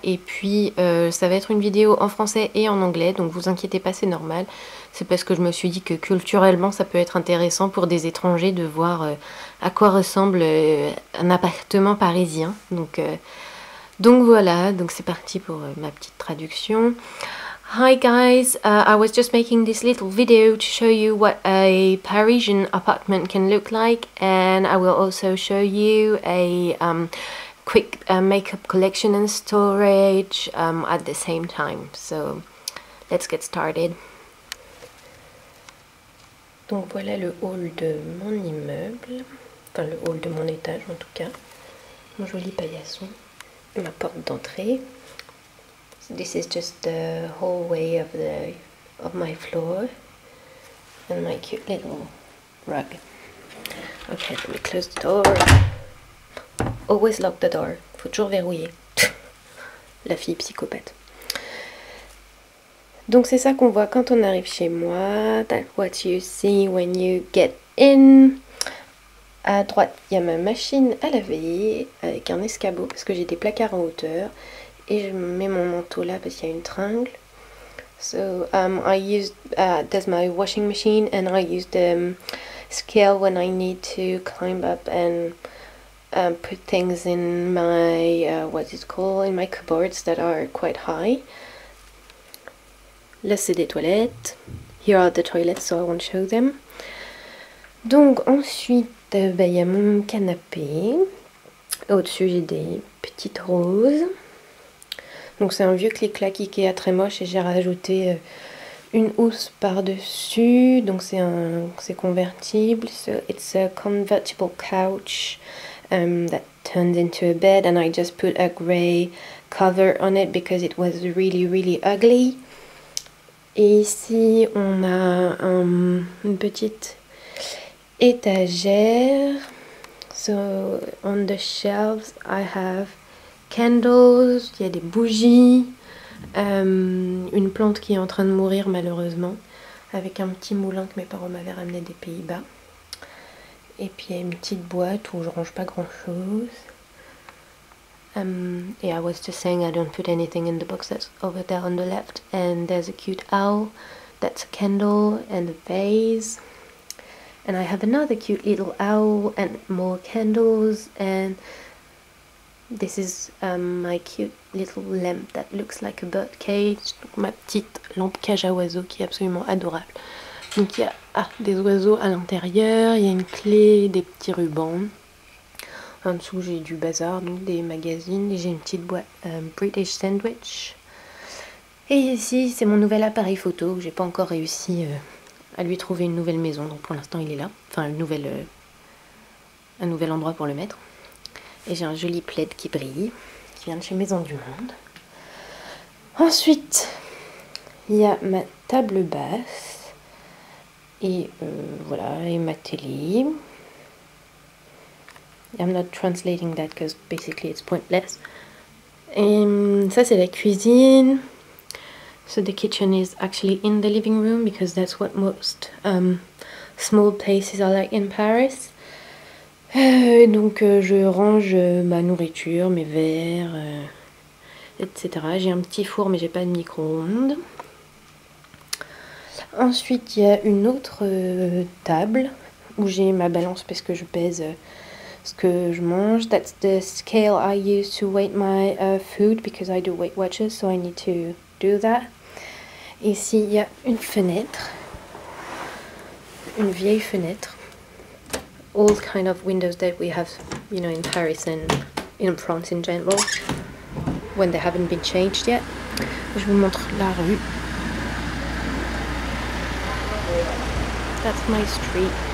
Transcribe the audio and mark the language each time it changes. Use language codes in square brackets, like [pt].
[fr] Et puis ça va être une vidéo en français et en anglais, donc vous inquiétez pas, c'est normal. C'est parce que je me suis dit que culturellement ça peut être intéressant pour des étrangers de voir à quoi ressemble un appartement parisien. Donc voilà, donc c'est parti pour ma petite traduction. [en] Hi guys, I was just making this little video to show you what a Parisian apartment can look like, and I will also show you a quick makeup collection and storage at the same time. So let's get started. [fr] Donc voilà le hall de mon immeuble, enfin le hall de mon étage en tout cas. Mon joli paillasson. Ma porte d'entrée. [en] So this is just the hallway of my floor and my cute little rug. Okay, let me close the door. Always lock the door. [fr] Faut toujours verrouiller. La fille psychopathe. Donc c'est ça qu'on voit quand on arrive chez moi. [en] That's what you see when you get in. [fr] À droite, il y a ma machine à laver avec un escabeau parce que j'ai des placards en hauteur. Et je mets mon manteau là parce qu'il y a une tringle. [en] So I used there's my washing machine and I use the scale when I need to climb up and put things in my what is it called, in my cupboards that are quite high. [fr] Là c'est des toilettes. [en] Here are the toilets, so I won't show them. [fr] Donc ensuite il y a mon canapé. Au-dessus j'ai des petites roses. Donc c'est un vieux clic-clac Ikea très moche et j'ai rajouté une housse par-dessus. Donc c'est convertible. [en] So it's a convertible couch that turned into a bed, and I just put a grey cover on it because it was really ugly. [fr] Et ici on a une petite étagère. [en] So on the shelves I have candles, [fr] il y a des bougies, une plante qui est en train de mourir malheureusement, avec un petit moulin que mes parents m'avaient ramené des Pays-Bas. Et puis il y a une petite boîte où je range pas grand chose. [en] I was just saying I don't put anything in the box that's over there on the left. And there's a cute owl, that's a candle and a vase. And I have another cute little owl and more candles, and this is my cute little lamp that looks like a bird cage. [fr] Donc ma petite lampe cage à oiseaux qui est absolument adorable. Donc il y a des oiseaux à l'intérieur, il y a une clé, des petits rubans. En dessous j'ai du bazar, donc des magazines, et j'ai une petite boîte British Sandwich. Et ici c'est mon nouvel appareil photo, j'ai pas encore réussi à lui trouver une nouvelle maison, donc pour l'instant il est là, enfin un nouvel endroit pour le mettre. Et j'ai un joli plaid qui brille, qui vient de chez Maison du Monde. Ensuite, il y a ma table basse, et voilà, et ma télé. [en] I'm not translating that because basically it's pointless. [fr] Et ça c'est la cuisine. [en] So the kitchen is actually in the living room because that's what most small places are like in Paris. [fr] Donc je range ma nourriture, mes verres, etc. J'ai un petit four mais j'ai pas de micro-ondes. Ensuite il y a une autre table où j'ai ma balance parce que je pèse ce que je mange. [en] That's the scale I use to weight my food because I do Weight Watchers, so I need to do that. [fr] Ici il y a une fenêtre, une vieille fenêtre. [en] All kind of windows that we have, you know, in Paris and in France in general, when they haven't been changed yet. [fr] Je vous montre la rue. [en] That's my street.